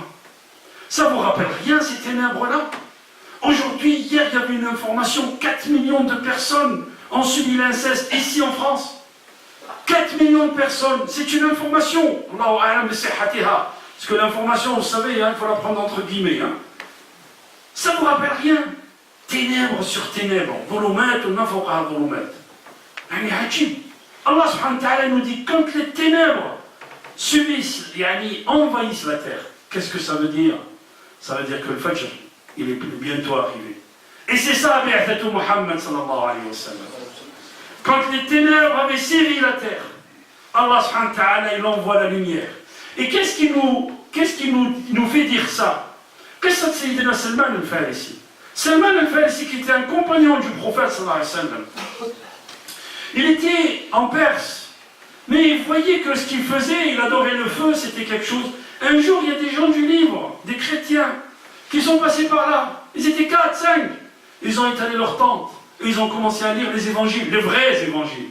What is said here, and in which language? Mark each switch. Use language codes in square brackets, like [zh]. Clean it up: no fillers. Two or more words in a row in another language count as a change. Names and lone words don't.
[fr] Ça vous rappelle rien, ces ténèbres-là? Aujourd'hui, hier, il y avait une information, 4 millions de personnes ont subi l'inceste ici en France. 4 millions de personnes, c'est une information. Parce que l'information, vous savez, il faut la prendre entre guillemets. Ça ne vous rappelle rien? Ténèbres sur ténèbres, volumet ou nafoqa volumet. [ar] الله سبحانه وتعالى [fr] nous dit, quand les ténèbres envahissent la terre, qu'est-ce que ça veut dire? Ça veut dire que le Fajr, il est bientôt arrivé. Et c'est ça, [ar] بعثة محمد صلى الله عليه وسلم. [fr] Quand les ténèbres avaient sévi la terre, [ar] الله سبحانه وتعالى, [fr] il envoie la lumière. Et qu'est-ce qui nous fait dire ça? Qu'est-ce que c'est Sayyidina Salman al-Farisi? Salman al-Farisi, qui était un compagnon du prophète [ar] صلى الله عليه وسلم, [fr] il était en Perse, mais il voyait que ce qu'il faisait, il adorait le feu, c'était quelque chose. Un jour, il y a des gens du livre, des chrétiens, qui sont passés par là. Ils étaient 4, 5. Ils ont étalé leur tente. Et ils ont commencé à lire les évangiles, les vrais évangiles.